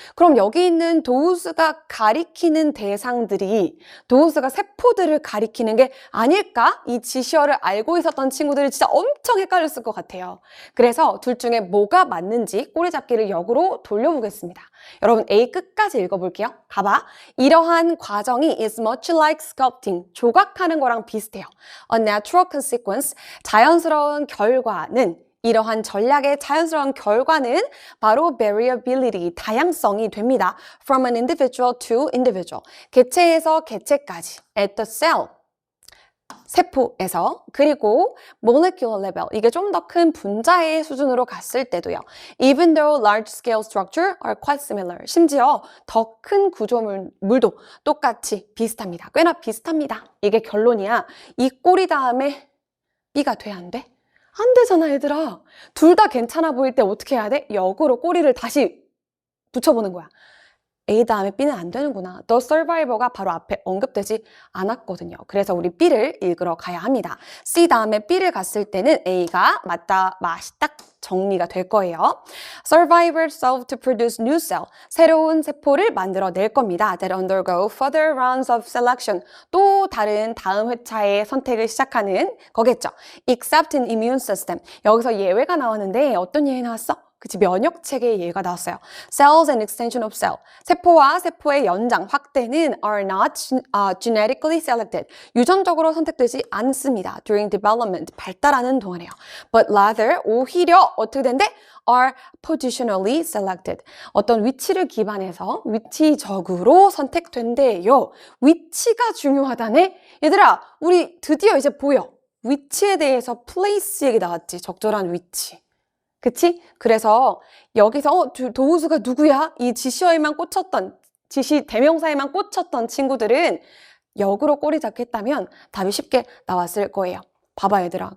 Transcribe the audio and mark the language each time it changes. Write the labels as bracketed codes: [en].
[ko] 그럼 여기 있는 도우스가 가리키는 대상들이 도우스가 세포들을 가리키는 게 아닐까? 이 지시어를 알고 있었던 친구들이 진짜 엄청 헷갈렸을 것 같아요. 그래서 둘 중에 뭐가 맞는지 꼬리잡기를 역으로 돌려보겠습니다. 여러분 A 끝까지 읽어볼게요. 가봐. 이러한 과정이 [en] is much like sculpting. [ko] 조각하는 거랑 비슷해요. [en] A natural consequence. [ko] 자연스러운 결과는 이러한 전략의 자연스러운 결과는 바로 variability, 다양성이 됩니다. [en] From an individual to individual. [ko] 개체에서 개체까지. [en] At the cell. [ko] 세포에서 그리고 [en] molecular level [ko] 이게 좀 더 큰 분자의 수준으로 갔을 때도요. [en] Even though large scale structure are quite similar. [ko] 심지어 더 큰 구조물도 똑같이 비슷합니다. 꽤나 비슷합니다. 이게 결론이야. 이 꼬리 다음에 B가 돼 안 돼? 안 되잖아 얘들아. 둘 다 괜찮아 보일 때 어떻게 해야 돼? 역으로 꼬리를 다시 붙여보는 거야. A 다음에 B는 안 되는구나. The survivor가 바로 앞에 언급되지 않았거든요. 그래서 우리 B를 읽으러 가야 합니다. C 다음에 B를 갔을 때는 A가 맞다, 맛이 딱 정리가 될 거예요. [en] Survivor serve to produce new cell. [ko] 새로운 세포를 만들어낼 겁니다. [en] That undergo further rounds of selection. [ko] 또 다른 다음 회차의 선택을 시작하는 거겠죠. [en] Except in immune system. [ko] 여기서 예외가 나왔는데 어떤 예외 나왔어? 그치, 면역체계의 예가 나왔어요. [en] Cells and extension of cell. [ko] 세포와 세포의 연장, 확대는 [en] are not genetically selected. [ko] 유전적으로 선택되지 않습니다. [en] During development, [ko] 발달하는 동안에요. [en] But rather, [ko] 오히려 어떻게 된대? [en] are positionally selected. [ko] 어떤 위치를 기반해서 위치적으로 선택된대요. 위치가 중요하다네? 얘들아, 우리 드디어 이제 보여. 위치에 대해서 place 얘기 나왔지. 적절한 위치. 그치? 그래서 여기서 도우스가 누구야? 이 지시어에만 꽂혔던, 지시 대명사에만 꽂혔던 친구들은 역으로 꼬리 잡기 했다면 답이 쉽게 나왔을 거예요. 봐봐 얘들아.